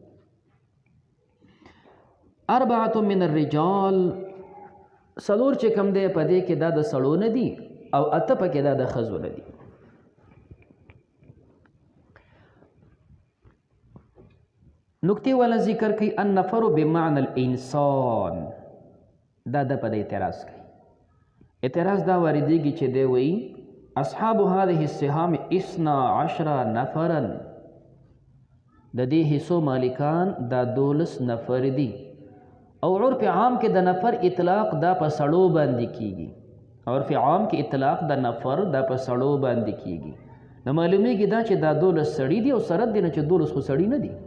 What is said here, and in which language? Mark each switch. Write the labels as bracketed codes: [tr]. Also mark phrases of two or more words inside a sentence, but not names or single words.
[ar] 4 من الرجال [ps] څلور چې کوم دی په دې کې دا د سړو نه دي او اته پکې دا د ښځو نه دي. نکته والا ذکر کوي [ar] النفر بمعنى الانسان [ps] دا د په اعتراض کوي. اعتراض دا واردېږي چې دی وایي [ar] اصحاب هذه السهام 12 نفرا [ps] د دې حصو مالکان دا 12 نفر دي او [ar] عرف عام [ps] کې د نفر اطلاق دا په سړو باندې کیږي. [ar] عرف عام [ps] کې اطلاق د نفر دا په سړو باندې کیږي. نو معلومیږي دا چې دا 12 سړي دي او سره دي نه چې 12 خو سړي نه دي.